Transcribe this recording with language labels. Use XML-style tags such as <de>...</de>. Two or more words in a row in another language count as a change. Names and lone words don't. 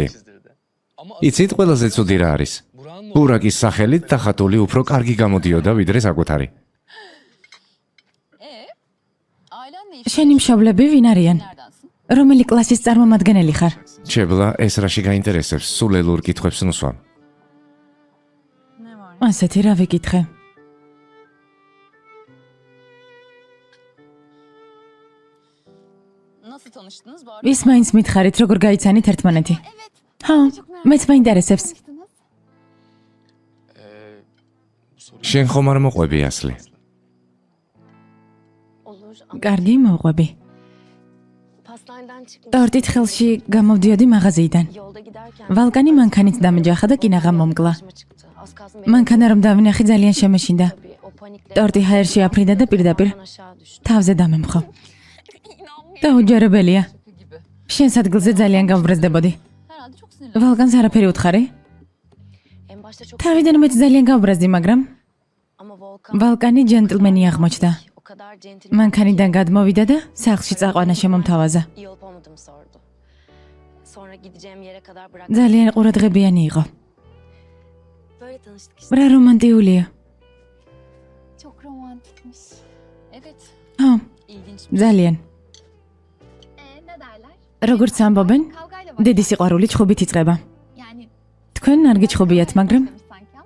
<ka>იცით ყველაზე ცუდი რა არის? ბურაკის სახელით დახატული უფრო კარგი გამოდიოდა ვიდრე საკუთარი.</ka> <tr>Ailenle</tr> <ka>შენი მშობლები ვინ არიან?</ka> <tr>neredensin?</tr> <ka>რომელი კლასის წარმომადგენელი ხარ? ჩებლა ეს რაში გაინტერესებს, სულელურ კითხვებს ნუსვამ.</ka> <tr>Ne var?</tr> <ka>ასეთი რა ვიკითხე?</ka> <tr>Nasıl tanıştınız bari?</tr> <ka>ვის მაინც მითხარით, როგორ გაიცანით ერთმანეთი? ხო, მეც მაინტერესებს. შენ ხომ არ მოყვები ასლი?</ka> <tr>Olur.</tr> <ka>კარგი, მოვყვები.</ka> <tr>Pastaneden çıkmış.</tr> <ka>ტორტით ხელში გამოვდიოდი მაღაზიიდან.</ka> <tr>Yolda giderken</tr> <ka>ვალკანი მანქანით დამეჯახა და კინაღამ მომკლა.</ka> <tr>karşıma çıktı. Az kalsın</tr> <ka>მანქანა რომ დავინახე ძალიან შემეშინდა.</ka> <tr>tabii o panikle</tr> <ka>ტორტი haerში აფრინდა და პირდაპირ</ka> <tr>ben aşağı düştüm.</tr> <ka>თავზე დამემხო. დაუჯერებელია.</ka> <tr>gibi.</tr> <ka>შენს ადგილზე ძალიან გავბრაზდებოდი.</ka> <tr>Herhalde çok sinirli.</tr> <ka>ვალკანს არაფერი უთხარი?</ka> <tr>En başta çok</tr> <ka>თავიდან მეც ძალიან გავბრაზდი, მაგრამ</ka> <tr>ama Volkan</tr> <ka>ვალკანი ჯენტლმენი აღმოჩნდა.</ka> <tr>o kadar centilmen</tr> <ka>მანქანიდან გადმოვიდა და სახლში წაყვანა შემომთავაზა.</ka> <tr>iyi olup olmadığımı sordu. Sonra gideceğim yere kadar bırak.</tr> <ka>ძალიან ყურადღებიანი იყო.</ka> <tr>Böyle tanıştık işte.</tr> <ka>რა რომანტიულია.</ka> <tr>Çok romantikmiş. Evet.</tr> <ka>ხო,</ka> <tr>İlginç.</tr> <ka>ძალიან.</ka> <tr>Ne derler?</tr> <ka>როგორც ამბობენ,</ka> <tr>Kavgayla</tr> <ka>დიდი სიყვარული ჩხუბით იწყება.</ka> <tr>Yani</tr> <ka>თქვენ არ გიჩხუბიათ, მაგრამ</ka> <tr>sanki ama.</tr>